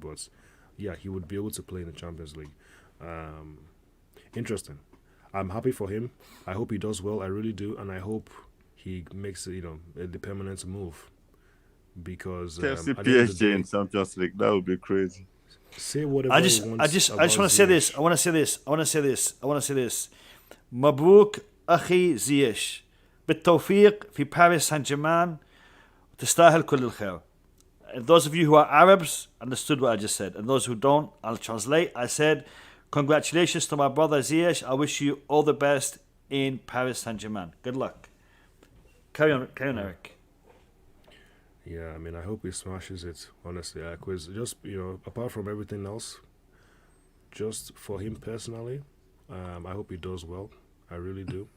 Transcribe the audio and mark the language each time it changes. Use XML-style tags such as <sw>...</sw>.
<en>But yeah, he would be able to play in the Champions League. Interesting. I'm happy for him. I hope he does well. I really do, and I hope he makes the permanent move. Because PSG in Champions League, that would be crazy. Say whatever. I just want to say this. I want to say this.</en> <ar>مبروك أخي زيش بالتوفيق في باريس سان جيرمان تستاهل كل الخير.</ar> <en>And those of you who are Arabs understood what I just said, and those who don't, I'll translate. I said, Congratulations to my brother Ziyech. I wish you all the best in Paris Saint-Germain. Good luck. Carry on, Eric. Yeah, I mean, I hope he smashes it, honestly. Because just, apart from everything else, just for him personally, I hope he does well. I really do.</en>